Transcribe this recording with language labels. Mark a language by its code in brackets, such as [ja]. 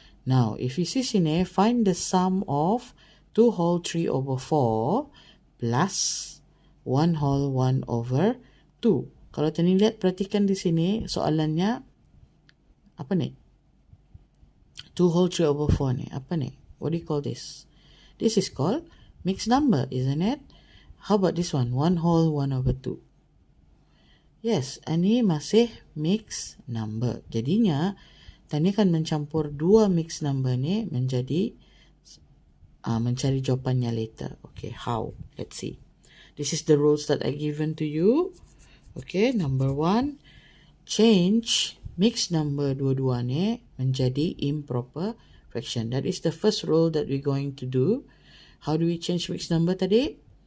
[en] Now, if you see sini, find the sum of 2 whole 3 over 4 plus 1 whole 1 over 2. [ms] Kalau tadi lihat, perhatikan di sini soalannya apa ni? [en] 2 whole 3 over 4 ni. [ms] Apa ni? [en] What do you call this? This is called mixed number, isn't it? How about this one? 1 whole 1 over 2. [ms] Yes, ini masih mixed number. Jadinya, tadi akan mencampur dua mixed number ni menjadi mencari jawapannya later. [en] Okay, how? Let's see. This is the rules that I given to you. Okay, number 1, change mixed number [ms] dua-dua ni menjadi [en] improper fraction. That is the first rule that we're going to do. How do we change mixed number tadi?